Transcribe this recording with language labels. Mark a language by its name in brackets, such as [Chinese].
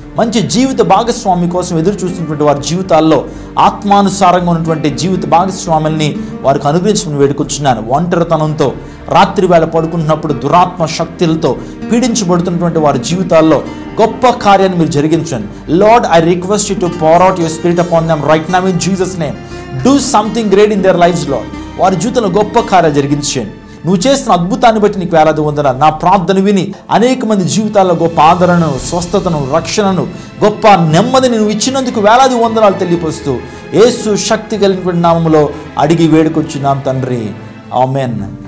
[Telugu] మంచి జీవిత భాగస్వామి కోసం ఎదురు చూస్తున్నటువంటి వారి జీవితాల్లో ఆత్మానుసారంగా ఉన్నటువంటి జీవిత భాగస్వాముల్ని వారికి అనుగ్రహించమని వేడుకొచ్చున్నాను. ఒంటరితనంతో రాత్రి వేళ పడుకుంటున్నప్పుడు దురాత్మ శక్తులతో పీడించబడుతున్నటువంటి వారి జీవితాల్లో గొప్ప కార్యాన్ని మీరు జరిగించండి. [English] Lord, I request you to pour out your spirit upon them right now in Jesus name. Do something great in their lives, Lord. [Telugu] వారి జీవితంలో గొప్ప కార్యాలు జరిగించండి. నువ్వు చేసిన అద్భుతాన్ని బట్టి నీకు వేలాది వందనాలు. నా ప్రార్థన విని అనేక మంది జీవితాల్లో గొప్ప ఆదరణను, స్వస్థతను, రక్షణను, గొప్ప నెమ్మదిని నువ్వు ఇచ్చినందుకు వేలాది వందనాలు తెలియపరుస్తూ యేసు శక్తి కలిగినటువంటి నామములో అడిగి వేడుకొచ్చున్నాం తండ్రి, ఆమేన్.